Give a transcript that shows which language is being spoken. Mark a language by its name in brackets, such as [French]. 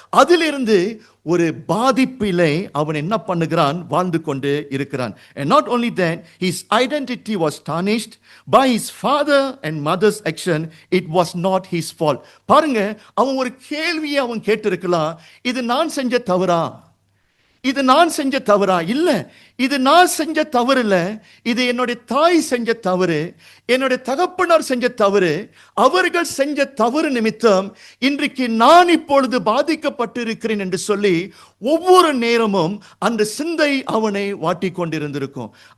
[Tamil] அதிலிருந்து ஒரு பாதிப்பிலே அவன் என்ன பண்ணுகிறான், வாழ்ந்து கொண்டு இருக்கிறான். [English] And not only that, his identity was tarnished by his father and mother's action. It was not his fault. [Tamil] பாருங்க, அவன் ஒரு கேள்வியை அவன் கேட்டிருக்கலாம், இது நான் செஞ்ச தவறா, இது நான் செஞ்ச தவறா? இல்ல, இது நான் செஞ்ச தவறு இல்ல, இது என்னுடைய தாய் செஞ்ச தவறு, என்னுடைய தகப்பனார் செஞ்ச தவறு. அவர்கள் செஞ்ச தவறு நிமித்தம் இன்றைக்கு நான் இப்பொழுது பாதிக்கப்பட்டிருக்கிறேன் என்று சொல்லி ஒவ்வொரு நேரமும் அந்த சிந்தை அவனை வாட்டி கொண்டிருந்திருக்கும்.